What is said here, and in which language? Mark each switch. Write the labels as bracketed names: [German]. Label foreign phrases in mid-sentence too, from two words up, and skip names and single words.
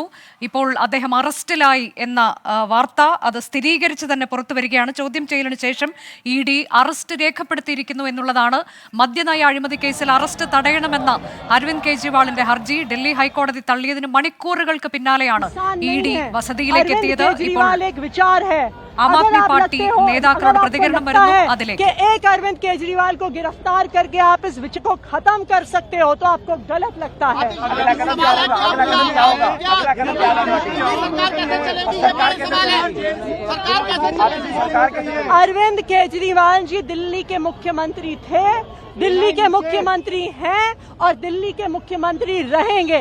[Malayalam] ഇപ്പോൾ അദ്ദേഹം അറസ്റ്റിലായി എന്ന വാർത്ത അത് സ്ഥിരീകരിച്ച് തന്നെ പുറത്തുവരികയാണ്. ചോദ്യം ചെയ്യലിന് ശേഷം ED അറസ്റ്റ് രേഖപ്പെടുത്തിയിരിക്കുന്നു എന്നുള്ളതാണ്. മദ്യനയ അഴിമതി കേസിൽ അറസ്റ്റ് തടയണമെന്ന അരവിന്ദ് കെജ്രിവാളിന്റെ ഹർജി ഡൽഹി ഹൈക്കോടതി തള്ളിയതിന് മണിക്കൂറുകൾക്ക് പിന്നാലെയാണ് ED വസതിയിലേക്ക് എത്തിയത്. ഇപ്പോൾ आम आदमी पार्टी നേതാക്കളുടെ പ്രതികരണം വരുന്നു. അതിലേക്ക് [Hindi] एक अरविंद केजरीवाल को गिरफ्तार करके आप इस विषय को खत्म कर सकते हो तो आपको गलत लगता है। अरविंद केजरीवाल जी दिल्ली के मुख्यमंत्री थे, दिल्ली के मुख्यमंत्री हैं और दिल्ली के मुख्यमंत्री रहेंगे।